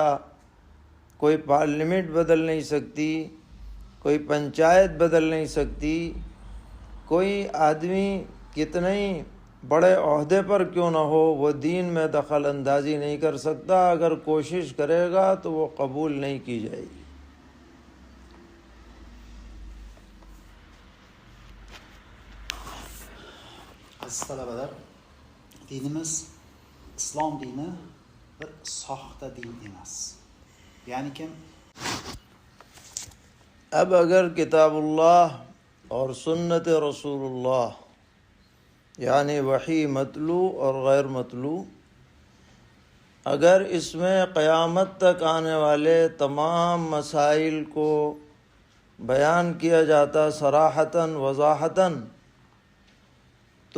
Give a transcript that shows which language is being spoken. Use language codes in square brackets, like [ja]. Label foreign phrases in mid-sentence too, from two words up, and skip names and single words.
[ur] کوئی پارلیمنٹ بدل نہیں سکتی، کوئی پنچایت بدل نہیں سکتی، کوئی آدمی کتنے ہی بڑے عہدے پر کیوں نہ ہو وہ دین میں دخل اندازی نہیں کر سکتا۔ اگر کوشش کرے گا تو وہ قبول نہیں کی جائے گی۔ [az] Aziz tələbələr, dinimiz İslam dini bir saxta din emas. Yəni ki, [ur] اب اگر کتاب اللہ اور سنت رسول اللہ یعنی وحی مطلوع اور غیر مطلوع، اگر اس میں قیامت تک آنے والے تمام مسائل کو بیان کیا جاتا صراحتاً وضاحتاً، تو